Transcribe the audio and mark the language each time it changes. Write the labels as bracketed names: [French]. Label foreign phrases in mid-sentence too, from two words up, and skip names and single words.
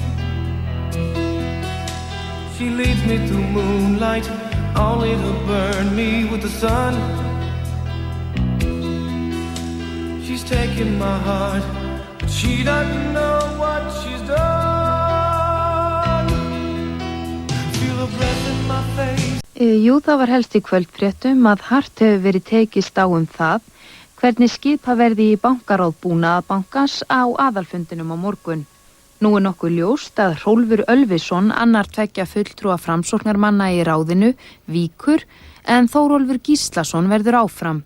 [English] She leads me through moonlight, only to burn me with the sun. She's taken my heart, but she doesn't know what she's done. Feel her breath in my face. [Icelandic] Jú, það var helst í kvöldfréttum að hart hefur verið tekist á það hvernig skipa verði í bankaráð Búnaðarbankans á aðalfundinum á morgun. Nú nokkuð ljóst að Hrólfur Ölvisson, annar tveggja fulltrúa framsóknarmanna í ráðinu, víkur, en Þórólfur Gíslason verður áfram.